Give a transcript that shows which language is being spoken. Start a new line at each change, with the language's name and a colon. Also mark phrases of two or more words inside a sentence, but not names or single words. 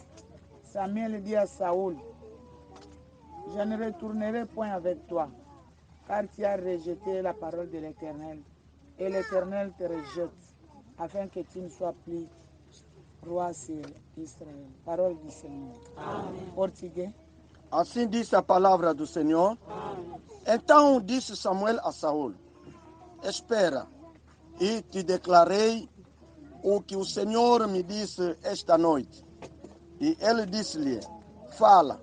French: Samuel dit à Saoul, je ne retournerai point avec toi, car tu as rejeté la parole de l'Éternel, et l'Éternel te rejette, afin que tu ne sois plus roi sur Israël. Parole du Seigneur.
Portuguese: Amém. Português. Assim diz a palavra do Senhor. Então disse Samuel a Saul, espera, e te declarei o que o Senhor me disse esta noite. E ele disse-lhe, fala.